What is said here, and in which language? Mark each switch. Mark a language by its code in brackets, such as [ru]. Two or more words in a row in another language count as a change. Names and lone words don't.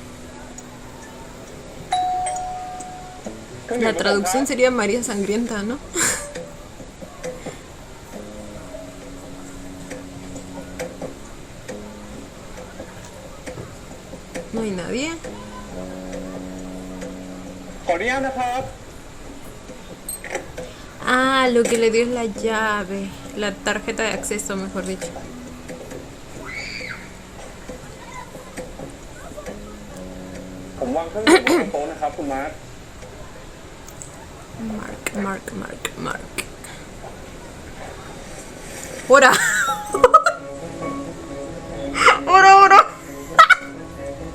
[es] La traducción sería María Sangrienta, ¿no? No hay nadie. [th] ขออนุญาตนะครับ [es] Ah, lo que le dio es la llave. La tarjeta de acceso, mejor dicho. [th] ผมวางเครื่องดื่มบนโต๊ะนะครับคุณมาร์ค Mark. [es] ¡Ora! ¡Ora!